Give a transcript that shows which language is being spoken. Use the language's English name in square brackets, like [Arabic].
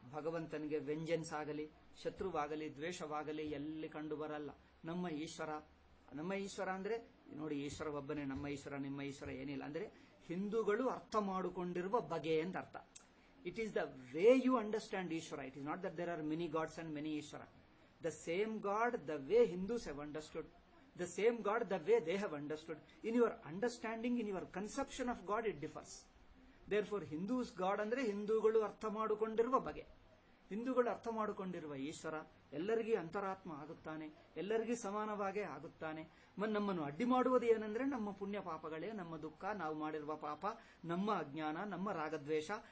[Kannada] ಭಗವಂತನಿಗೆ ವೆಂಜನ್ಸ್ ಆಗಲಿ, ಶತ್ರುವಾಗಲಿ, ದ್ವೇಷವಾಗಲಿ ಎಲ್ಲಿ ಕಂಡು ಬರಲ್ಲ. ನಮ್ಮ ಈಶ್ವರ ಅಂದ್ರೆ ನೋಡಿ, ಈಶ್ವರ ಒಬ್ಬನೇ. ನಮ್ಮ ಈಶ್ವರ ನಿಮ್ಮ ಈಶ್ವರ ಏನಿಲ್ಲ. ಅಂದ್ರೆ ಹಿಂದೂಗಳು ಅರ್ಥ ಮಾಡಿಕೊಂಡಿರುವ ಬಗೆ ಅಂತ ಅರ್ಥ. [English] It is the way you understand Ishwara. It is not that there are many gods and many Ishwara. The same God, the way Hindus have understood, the same God, the way they have understood. In your understanding, in your conception of God, it differs. Therefore, Hindus God [Kannada] ಅಂದ್ರೆ ಹಿಂದೂಗಳು ಅರ್ಥ ಮಾಡಿಕೊಂಡಿರುವ ಬಗೆ. ಹಿಂದೂಗಳು ಅರ್ಥ ಮಾಡಿಕೊಂಡಿರುವ ಈಶ್ವರ ಎಲ್ಲರಿಗೂ ಅಂತರಾತ್ಮ ಆಗುತ್ತಾನೆ, ಎಲ್ಲರಿಗೂ ಸಮಾನವಾಗೇ ಆಗುತ್ತಾನೆ. ನಮ್ಮನ್ನು ಅಡ್ಡಿ ಮಾಡುವುದು ಏನಂದ್ರೆ ನಮ್ಮ ಪುಣ್ಯ ಪಾಪಗಳೇ, ನಮ್ಮ ದುಃಖ, ನಾವು ಮಾಡಿರುವ ಪಾಪ, ನಮ್ಮ ಅಜ್ಞಾನ, ನಮ್ಮ ರಾಗದ್ವೇಷ.